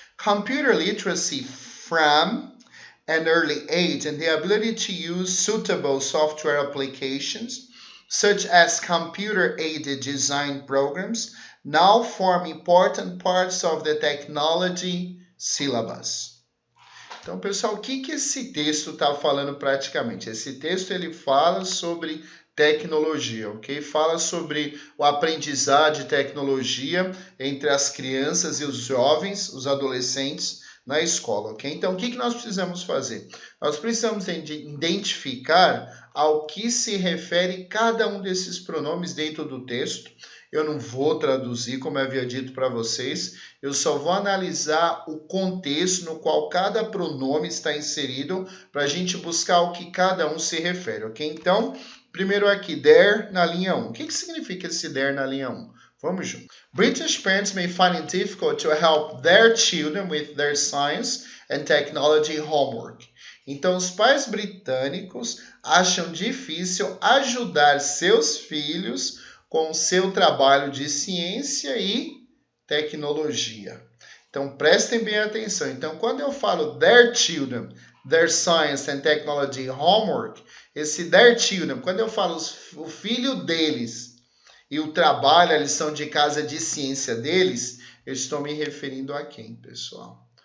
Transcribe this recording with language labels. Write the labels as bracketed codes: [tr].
[en] Computer literacy from an early age and the ability to use suitable software applications, such as computer-aided design programs, now form important parts of the technology syllabus. [pt] Então, pessoal, o que esse texto está falando praticamente? Esse texto ele fala sobre tecnologia, ok? Fala sobre o aprendizado de tecnologia entre as crianças e os jovens, os adolescentes na escola, ok? Então, o que nós precisamos fazer? Nós precisamos identificar ao que se refere cada um desses pronomes dentro do texto. Eu não vou traduzir, como eu havia dito para vocês, eu só vou analisar o contexto no qual cada pronome está inserido para a gente buscar o que cada um se refere, ok? Então, primeiro aqui, there na linha 1. O que significa esse there na linha 1? Vamos junto. [en] British parents may find it difficult to help their children with their science and technology homework. [pt] Então, os pais britânicos acham difícil ajudar seus filhos com seu trabalho de ciência e tecnologia. Então, prestem bem atenção. Então, quando eu falo [en] their children, their science and technology homework, [pt] esse their children, quando eu falo o filho deles e o trabalho, a lição de casa de ciência deles, eu estou me referindo a quem, pessoal?